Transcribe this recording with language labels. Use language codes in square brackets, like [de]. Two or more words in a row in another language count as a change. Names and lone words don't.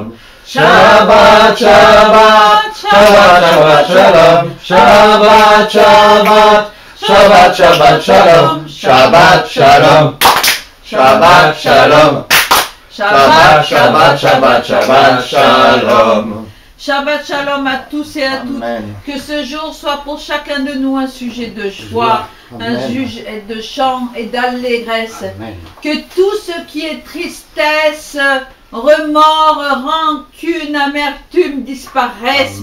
[he] שבת, שבת, שבת, שבת שלום. שבת, שבת, שבת, שבת שלום. שבת שלום. שבת שלום. שבת, שבת, שבת, שבת שלום. שבת שלום [fr] à tous et à toutes. Amen. Que ce jour soit pour chacun de nous un sujet de joie, Amen. un sujet de chant et d'allégresse. Amen. Que tout ce qui est tristesse, remords, rancune, amertume disparaissent